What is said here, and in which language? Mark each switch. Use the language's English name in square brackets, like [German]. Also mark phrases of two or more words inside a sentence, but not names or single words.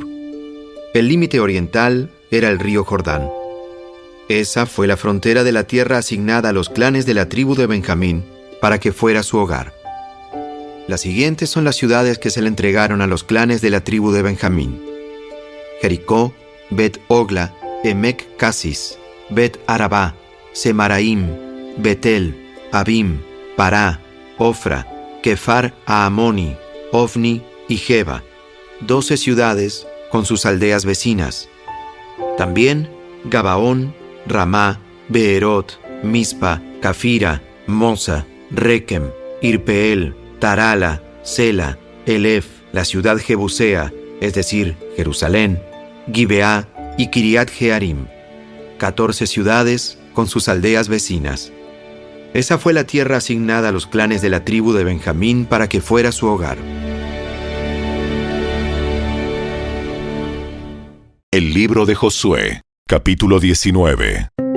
[Spanish] El límite oriental era el río Jordán. Esa fue la frontera de la tierra asignada a los clanes de la tribu de Benjamín para que fuera su hogar. Las siguientes son las ciudades que se le entregaron a los clanes de la tribu de Benjamín: Jericó, Bet-Ogla, Emec-Casis, Bet-Arabá, Semaraim, Betel, Abim, Pará, Ofra, Kefar Aamoni, Ofni y Geba, 12 ciudades con sus aldeas vecinas. También Gabaón, Ramá, Beerot, Mispa, Cafira, Mosa, Requem, Irpeel, Tarala, Sela, Elef, la ciudad jebusea, es decir, Jerusalén, Gibeá y Kiriat Jearim, 14 ciudades con sus aldeas vecinas. Esa fue la tierra asignada a los clanes de la tribu de Benjamín para que fuera su hogar. El libro de Josué, capítulo 19.